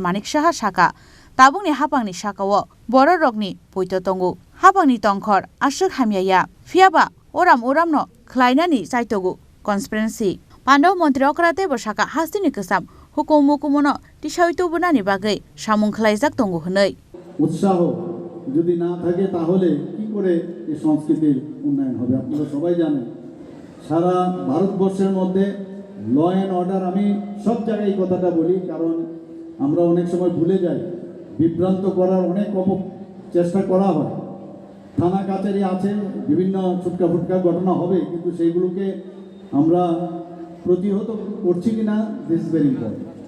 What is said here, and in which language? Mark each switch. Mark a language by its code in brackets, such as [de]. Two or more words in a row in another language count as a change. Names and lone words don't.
[trp] Manik Saha Shaka Tabungni hapangni shakawo bororokni puito tongu hapangni tongkhor ashuk hamyaya fiaba oram no khlainani saitogu conspiracy Pandau মন্ত্রী okrate bosaka hastini kesam hukum mukumono tishaito bunani bagai samung khlaijak tongu hnei [bn] উৎসাহ যদি না থাকে তাহলে কি করে এই সংস্কৃতির উন্নয়ন হবে আপনারা সবাই জানেন সারা ভারতবর্ষের মধ্যে [en] law and order [bn] আমি সব জায়গায় এই কথাটা বলি কারণ আমরা অনেক সময় ভুলে যাই বিভ্রান্ত করার অনেক চেষ্টা করা হয় থানা কাছারি আছে বিভিন্ন ছুটকা ফুটকা ঘটনা হবে কিন্তু সেইগুলোকে আমরা প্রতিহত করছি কিনা [en] this very important